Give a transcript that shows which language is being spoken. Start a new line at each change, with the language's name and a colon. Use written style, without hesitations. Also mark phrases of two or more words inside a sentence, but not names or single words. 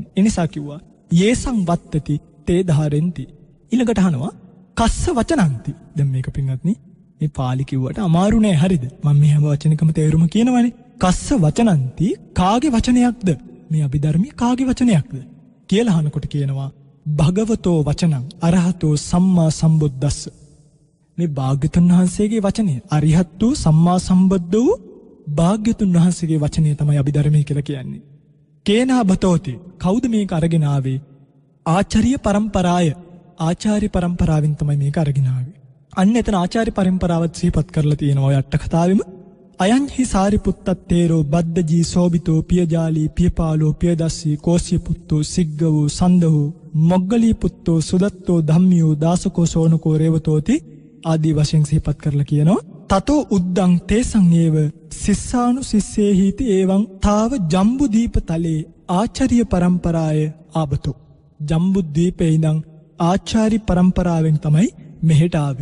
Sinhala: ඒ නිසා කිව්වා
Pali: යේසං වත්තති තේදාරෙන්ති.
Sinhala: ඊළඟට අහනවා
Pali: කස්ස වචනන්ති.
Sinhala: දැන් මේක පින්වත්නි මේ පාලි කිව්වට අමාරු නෑ. හරිද? මම මේ හැම වචනකම තේරුම කියනවනේ.
Pali: කස්ස වචනන්ති
Sinhala: කාගේ වචනයක්ද? මේ අභිධර්මයේ කාගේ වචනයක්ද කියලා අහනකොට කියනවා
Pali: භගවතෝ වචනං අරහතෝ සම්මා සම්බුද්දස්ස.
Sinhala: මේ භාග්‍යතුන් වහන්සේගේ වචනය අරිහත් වූ සම්මා සම්බුද්ධ වූ භාග්‍යතුන් වහන්සේගේ වචනය තමයි අභිධර්මයේ කියලා කියන්නේ.
Pali: කේනා බතෝති.
Sinhala: කවුද මේක අරගෙන ආවේ? ආචාර්ය පරම්පරාය. ආචාර්ය පරම්පරාවෙන් තමයි මේක අරගෙන ආවේ. අන්න එතන ආචාර්ය පරම්පරාවත් සිහිපත් කරලා තියෙනවා ඔය අට කතාවෙම.
Pali: අයං හි සාරිපුත්තත්තේරෝ බද්දජී සෝබිතෝ පියජාලී පියපාලෝ පියදස්සී කෝසිය පුත්තෝ සිග්ගවෝ සන්දහෝ මොග්ගලී පුත්තෝ සුදත්තෝ ධම්මියෝ දාසකෝ සෝනකෝ රේවතෝති
Sinhala: ආදී වශයෙන් සිහිපත් කරලා කියනවා.
Pali: තතෝ උද්දං තේසං ඒව සිස්සානු සිස්සේහිති එවං තාව ජම්බුදීපතලේ ආචාර්ය පරම්පරාය ආබතෝ.
Sinhala: ජම්බුද්වීපේ ඉඳන් ආචාර්ය පරම්පරාවෙන් තමයි මෙහෙට ආවේ.